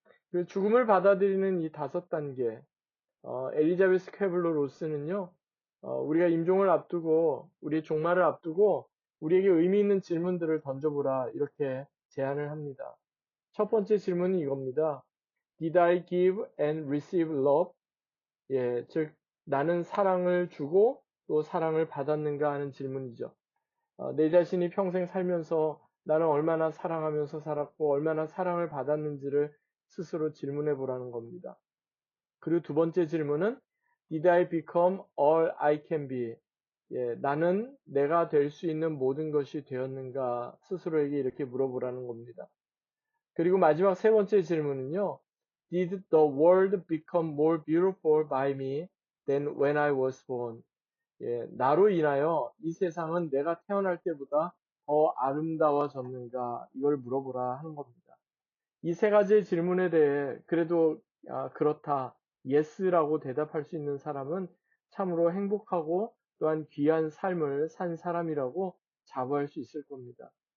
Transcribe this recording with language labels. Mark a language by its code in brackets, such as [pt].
[ko] 그 죽음을 받아들이는 이 다섯 단계, 엘리자베스 쾌블러 로스는요, 우리가 임종을 앞두고, 우리의 종말을 앞두고, 우리에게 의미 있는 질문들을 던져보라, 이렇게 제안을 합니다. 첫 번째 질문은 이겁니다. [en] Did I give and receive love? [ko] 즉, 나는 사랑을 주고 또 사랑을 받았는가 하는 질문이죠. 내 자신이 평생 살면서 나는 얼마나 사랑하면서 살았고 얼마나 사랑을 받았는지를 스스로 질문해 보라는 겁니다. 그리고 두 번째 질문은 [en] Did I become all I can be? [ko] 나는 내가 될 수 있는 모든 것이 되었는가 스스로에게 이렇게 물어보라는 겁니다. 그리고 마지막 세 번째 질문은요. [en] Did the world become more beautiful by me than when I was born? [ko] 나로 인하여 이 세상은 내가 태어날 때보다 더 아름다워졌는가? 이걸 물어보라 하는 겁니다. 이 세 가지의 질문에 대해 그래도 그렇다, yes라고 대답할 수 있는 사람은 참으로 행복하고 또한 귀한 삶을 산 사람이라고 자부할 수 있을 겁니다.